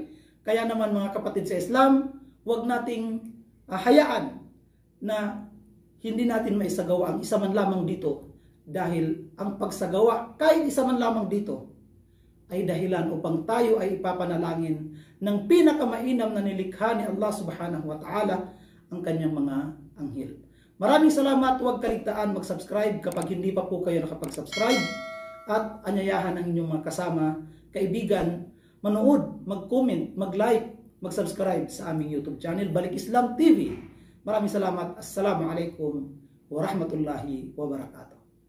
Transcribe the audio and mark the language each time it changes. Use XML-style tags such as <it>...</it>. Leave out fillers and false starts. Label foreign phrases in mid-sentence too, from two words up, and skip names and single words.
<tl>Kaya naman, mga kapatid sa Islam, huwag nating hayaan na hindi natin maisagawa ang isa man lamang dito, dahil ang pagsagawa kahit isa man lamang dito ay dahilan upang tayo ay ipapanalangin ng pinakamainam na nilikha ni Allah</tl> <ar>سبحانه وتعالى,</ar> <tl>ang kanyang mga anghel. Maraming salamat. Huwag kaligtaan mag-subscribe kapag hindi pa po kayo nakapag-subscribe, at anyayahan ang inyong mga kasama, kaibigan, manood, mag-comment, mag-like, mag-subscribe sa aming YouTube channel, Balik Islam TV. Maraming salamat.</tl> <ar>السلام عليكم ورحمة الله وبركاته.</ar>